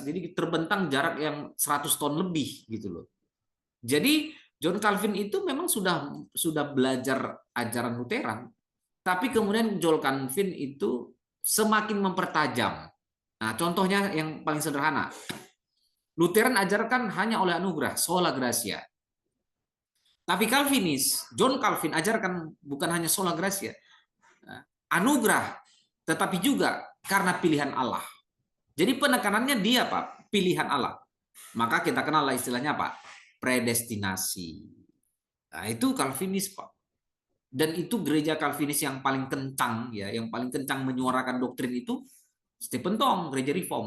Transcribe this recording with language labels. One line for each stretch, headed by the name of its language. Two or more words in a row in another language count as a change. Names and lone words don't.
Indonesian: Jadi terbentang jarak yang 100 tahun lebih gitu loh. Jadi John Calvin itu memang sudah belajar ajaran Lutheran, tapi kemudian John Calvin itu semakin mempertajam. Nah, contohnya yang paling sederhana. Lutheran ajarkan hanya oleh anugerah,
Latin: sola gratia.
Indonesian: Tapi Calvinis, John Calvin ajarkan bukan hanya
Latin: sola gratia,
Indonesian: anugerah, tetapi juga karena pilihan Allah. Jadi penekanannya dia Pak, pilihan Allah. Maka kita kenal istilahnya apa? Predestinasi. Nah, itu Calvinis Pak. Dan itu gereja Calvinis yang paling kencang ya, yang paling kencang menyuarakan doktrin itu Stephen Tong, gereja Reform.